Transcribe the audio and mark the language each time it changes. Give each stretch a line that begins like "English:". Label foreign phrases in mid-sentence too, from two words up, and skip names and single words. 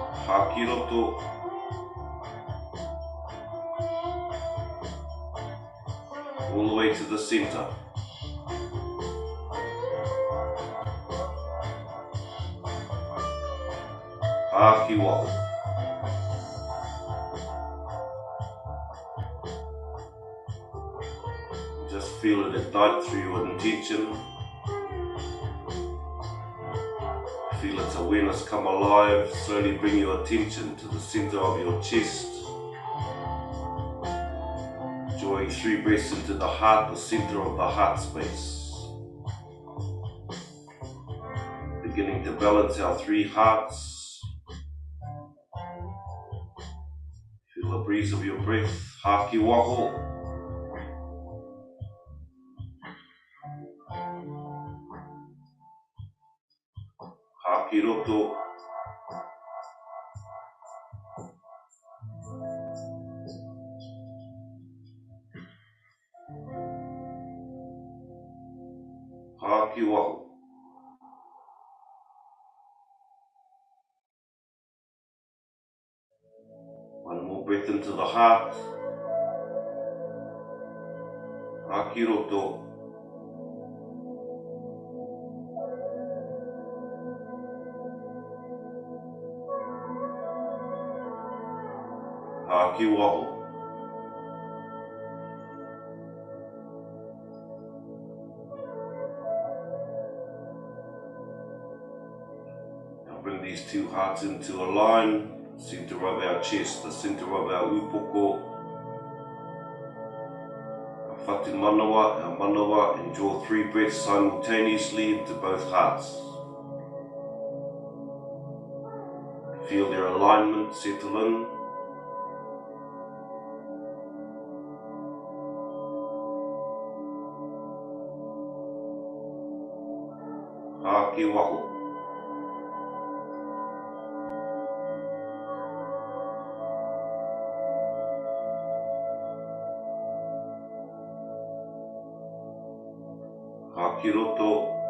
Māori: Haki roto.
English: All the way to the center.
Māori: Haki waho.
English: Just feel it ignite through your intention. Feel its awareness come alive. Slowly bring your attention to the center of your chest. Drawing 3 breaths into the heart, the center of the heart space. Beginning to balance our 3 hearts. Feel the breeze of your breath.
Māori: Haki waho. Haki roto. Haki waho.
English: One more breath into the heart.
Māori: Haki roto. Haki waho.
English: Now bring these 2 hearts into a line. Center of our chest, the center of our upoko.
Māori: Our whatu manawa, our manawa,
English: and draw 3 breaths simultaneously into both hearts. Feel their alignment settle in.
Māori: Haki waho. Haki roto.